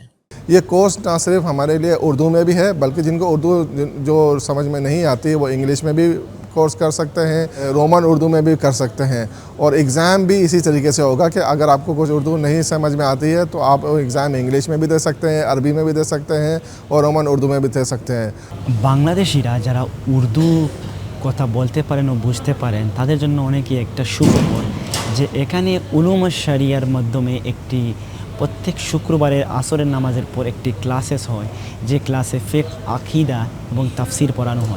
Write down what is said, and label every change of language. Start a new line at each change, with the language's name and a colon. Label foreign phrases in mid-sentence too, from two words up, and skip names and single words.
Urdu: یہ کورس نہ صرف ہمارے لیے اردو میں بھی ہے، بلکہ جن کو اردو جو سمجھ میں نہیں آتی وہ انگلش میں بھی کورس کر سکتے ہیں, رومن اردو میں بھی کر سکتے ہیں, اور ایگزام بھی اسی طریقے سے ہوگا کہ اگر آپ کو کچھ اردو نہیں سمجھ میں آتی ہے تو آپ ایگزام انگلش میں بھی دے سکتے ہیں, عربی میں بھی دے سکتے ہیں, اور رومن اردو میں بھی دے سکتے ہیں.
Bangla: বাংলাদেশিরা যারা উর্দু কথা বলতে পারেন ও বুঝতে পারেন তাদের জন্য অনেকই একটা সুখবর যে এখানে উলুম শরিয়ার মাধ্যমে একটি প্রত্যেক শুক্রবারের আসরের নামাজের পর একটি ক্লাসেস হয়, যে ক্লাসে ফিকহ, আকীদা এবং তাফসির পড়ানো হয়.